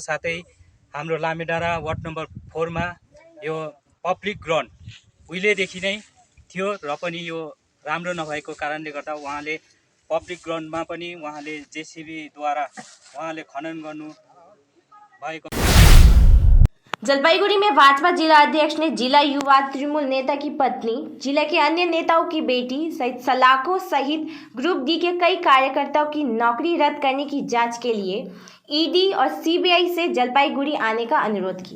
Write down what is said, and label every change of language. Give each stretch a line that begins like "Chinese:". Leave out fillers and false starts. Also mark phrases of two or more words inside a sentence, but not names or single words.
Nepali: साथै हाम्रो लामेडाँडा वार्ड नम्बर 4 मा यो पब्लिक ग्राउन्ड उहिलेदेखि नै थियो र पनि यो राम्रो नभएको कारणले गर्दा उहाँले पब्लिक ग्राउन्डमा पनि उहाँले जेसीबीद्वारा उहाँले खनन गर्नु भएको।
Hindi: जलपाईगुड़ी में भाजपा जिला अध्यक्ष ने जिला युवा तृणमूल नेता की पत्नी, जिले के अन्य नेताओं की बेटी सहित सलाखों सहित ग्रुप डी के कई कार्यकर्ताओं की नौकरी रद्द करने की जांच के लिए ईडी और सीबीआई से जलपाईगुड़ी आने का अनुरोध किया।